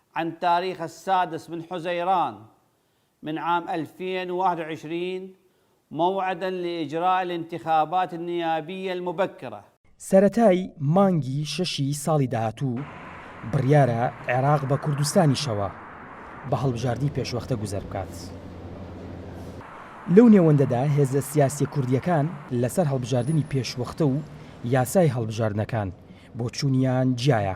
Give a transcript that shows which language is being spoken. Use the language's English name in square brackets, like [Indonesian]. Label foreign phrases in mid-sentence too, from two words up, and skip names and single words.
[Arabic] عن تاريخ 6 من حزيران من عام 2021 موعدا لإجراء الانتخابات النيابية المبكرة. [Central Kurdish] سەرەتای مانگی 6 ساڵی داهاتوو بڕیارە عێراق بە کوردستانیشەوە بە هەڵبژاردننی پێشوەختە گوزەر بکات. لەو نێوەندەدا هێزە سیاسی کوردیەکان لەسەر هەڵبژاردننی پێشوەختە و یاسای هەڵبژاردنەکان بۆ چوونیان جیایە.